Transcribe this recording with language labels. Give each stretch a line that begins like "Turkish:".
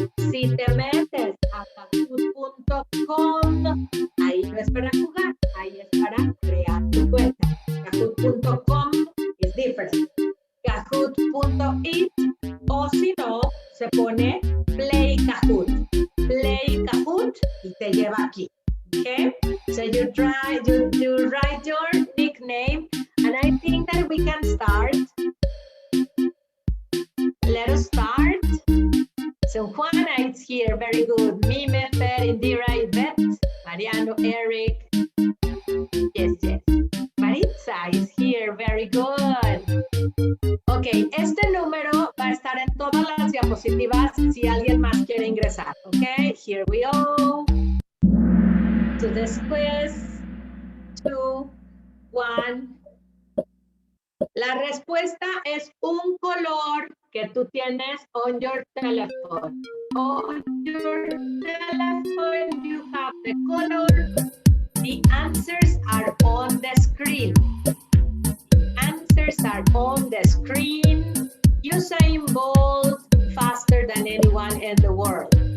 Spanish: Si te metes a kahoot.com, ahí no es para jugar, ahí es para crear tu cuenta.
English: Kahoot.com is different.
Spanish: Kahoot.it, o si no, se pone Play Kahoot. Play Kahoot y te lleva aquí.
English: Okay? So you write your nickname, and I think that we can start. Let us start. So Juana is here, very good. Mime, Fer, Indira, Yvette, Mariano, Eric. Yes. Maritza is here, very good.
Spanish: Ok, este número va a estar en todas las diapositivas si alguien más quiere ingresar.
English: Ok, here we go. To this quiz.
Spanish: 2, 1. La respuesta es un color que tú tienes
English: on your telephone. On your telephone you have the color. The answers are on the screen. Answers are on the screen. Usain Bolt faster than anyone in the world.